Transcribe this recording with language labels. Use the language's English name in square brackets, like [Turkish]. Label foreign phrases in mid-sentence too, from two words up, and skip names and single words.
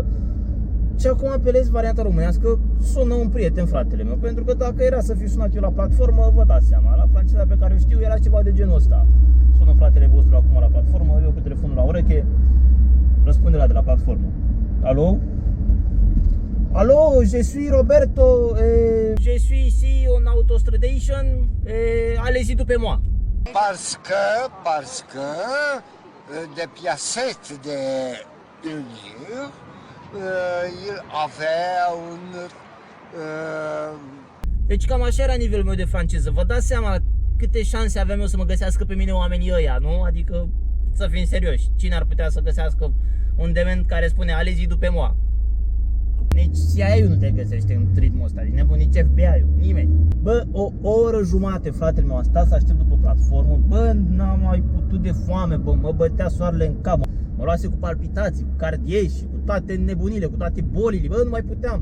[Romanian] Și acum apelez varianta românească, sună un prieten, fratele meu, pentru că dacă era să fiu sunat eu la platformă, vă dați seama, la franceza pe care o știu era ceva de genul ăsta. Sună fratele vostru acum la platformă, eu cu telefonul la ureche, răspunde la de la platformă. Alo? Alo, [French] je suis Roberto, je suis ici en autostradation, allez-y după moi. Parce que de piacettes de unir, il avait un... [Romanian] Deci cam așa era nivelul meu de franceză. Vă dați seama câte șanse aveam eu să mă găsească pe mine oamenii ăia, nu? Adică să fim serioși, cine ar putea să găsească un dement care spune [French] allez-y [Romanian] după moi? Nici CIA-ul nu te găsește în ritmul ăsta, din nebun, nici FBI-ul, nimeni. Bă, o oră jumate, fratele meu, a stat să aștept după platformă. Bă, n-am mai putut de foame, bă, mă bătea soarele în cap. Mă luase cu palpitații, cu cardieși, cu toate nebunile, cu toate bolile, bă, nu mai puteam.